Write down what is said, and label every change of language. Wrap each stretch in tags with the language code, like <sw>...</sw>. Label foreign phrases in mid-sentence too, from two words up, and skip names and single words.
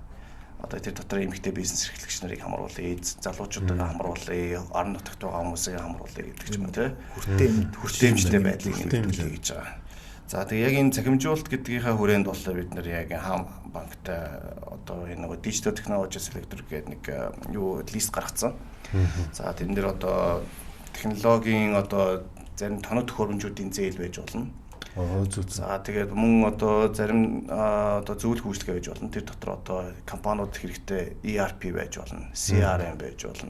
<mn>Одоо тэр дотор эмэгтэй бизнес эрхлэгч нарыг хамруулъя, залуучуудыг хамруулъя, орон нутагт байгаа хүмүүсийг хамруулъя гэдэг ч юм уу тий. Хүртээмжтэй байдлыг нэмэгдүүлэе гэж байгаа. За тэгээ яг энэ захимжуулалт гэдгийнхаа хүрээнд болохоор бид нар яг хаан банктай одоо энэ нөгөө</mn> <en>digital technology sector</en> <mn>гэдэг нэг юу лист гаргацсан. За тэрэн дээр одоо технологийн одоо зарим тоног төхөөрөмжүүдийн зээл байж болно. За тэгээд мөн одоо зарим одоо зөвлөх үйлчлэгээ байж болно. Тэр дотор одоо компаниуд хэрэгтэй ERP байж болно, CRM байж болно.</mn>